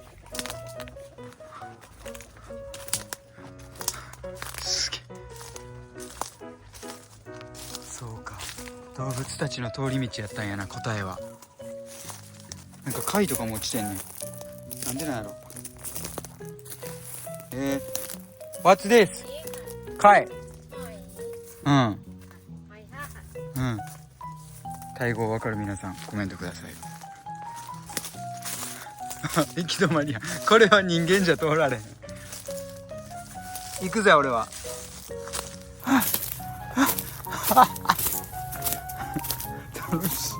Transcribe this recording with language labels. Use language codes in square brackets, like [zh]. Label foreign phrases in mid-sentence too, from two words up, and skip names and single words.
[ja] すげえ。そうか、動物たちの通り道やったんやな、答えは。なんか貝とかも落ちてんねん。なんでなんやろ。 [en] What's this? [ja] 貝。うん。 [th] หอยทากค่ะ [ja] うん。タイ語わかる皆さんコメントください。行き止まりや。これは人間じゃ通られへん。行くぜ俺は。楽しい。